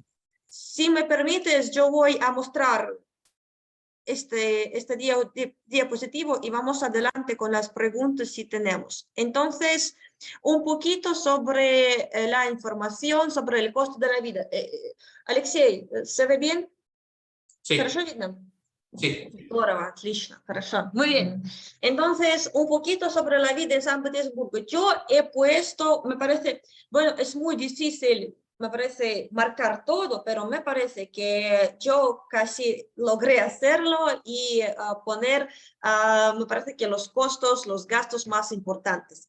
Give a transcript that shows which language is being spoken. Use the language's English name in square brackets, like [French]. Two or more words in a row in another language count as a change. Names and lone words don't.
[Spanish] si me permites, yo voy a mostrar este diapositivo y vamos adelante con las preguntas si tenemos. Entonces, un poquito sobre la información, sobre el costo de la vida. Алексей, ¿se ve bien? Sí, [Russian] ¿Хорошо видно? [Spanish] sí. [Russian] Здорово, отлично, хорошо. [Spanish] Muy bien. Entonces, un poquito sobre la vida en San Petersburgo. Yo he puesto, me parece, bueno, es muy difícil, me parece, marcar todo, pero me parece que yo casi logré hacerlo y poner, me parece que los costos, los gastos más importantes.